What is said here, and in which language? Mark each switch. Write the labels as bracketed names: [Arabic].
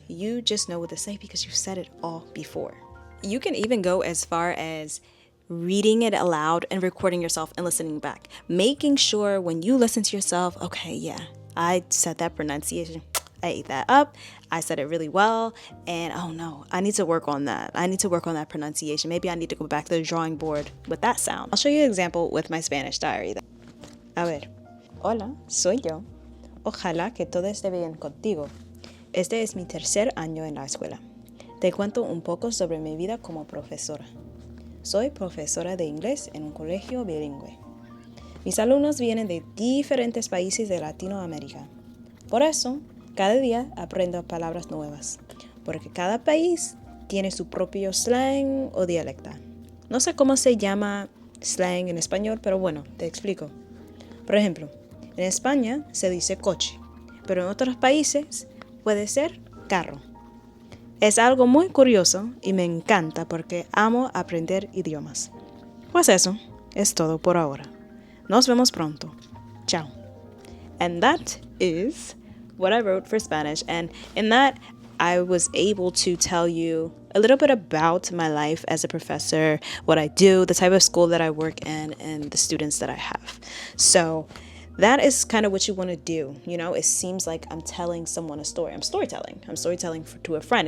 [English] You just know what to say because you've said it all before. You can even go as far as reading it aloud and recording yourself and listening back, making sure when you listen to yourself, okay, yeah, I said that pronunciation, I ate that up, I said it really well, and oh no, I need to work on that. I need to work on that pronunciation. Maybe I need to go back to the drawing board with that sound. I'll show you an example with my Spanish diary. [Spanish] A ver. Hola, soy yo. Ojalá que todo esté bien contigo. Este es mi tercer año en la escuela. Te cuento un poco sobre mi vida como profesora. Soy profesora de inglés en un colegio bilingüe. Mis alumnos vienen de diferentes países de Latinoamérica. Por eso, cada día aprendo palabras nuevas, porque cada país tiene su propio slang o dialecto. No sé cómo se llama slang en español, pero bueno, te explico. Por ejemplo, en España se dice coche, pero en otros países puede ser carro. Es algo muy curioso y me encanta porque amo aprender idiomas. Pues eso es todo por ahora. Nos vemos pronto. Chao. [English] And that is what I wrote for Spanish. And in that, I was able to tell you a little bit about my life as a professor, what I do, the type of school that I work in, and the students that I have. So that is kind of what you want to do. It seems like I'm telling someone a story. I'm storytelling. To a friend.